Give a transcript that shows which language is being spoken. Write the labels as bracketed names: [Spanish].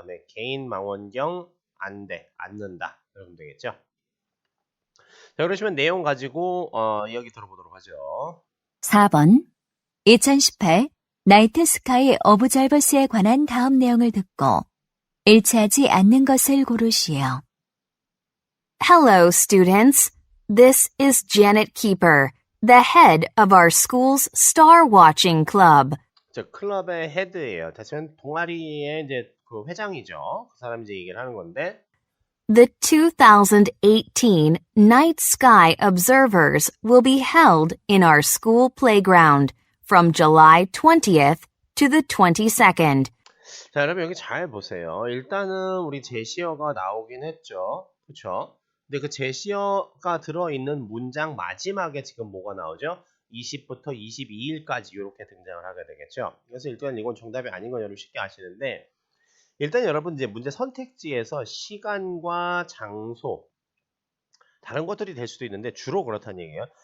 [Korean] 그다음에 개인 망원경 안돼 않는다. 그러면 되겠죠. 자, 그러시면 내용 가지고 이야기 들어보도록 하죠. 4번 2018 나이트 스카이 오브저버스에 관한 다음 내용을 듣고 일치하지 않는 것을 고르시오. [English] Hello, students. This is Janet Keeper, the head of our school's star watching club. [Korean] 저 클럽의 헤드예요. 다시 말하면 동아리의 이제 그 회장이죠. 그 사람이 이제 얘기를 하는 건데 [English] The 2018 Night Sky Observers will be held in our school playground from July 20th to the 22nd. [Korean] 자, 여러분 여기 잘 보세요. 일단은 우리 제시어가 나오긴 했죠. 그렇죠? 근데 그 제시어가 들어있는 문장 마지막에 지금 뭐가 나오죠? 20부터 22일까지 이렇게 등장을 하게 되겠죠. 그래서 일단 이건 정답이 아닌 건 여러분 쉽게 아시는데 일단 여러분 이제 문제 선택지에서 시간과 장소 다른 것들이 될 수도 있는데 주로 그렇다는 얘기예요.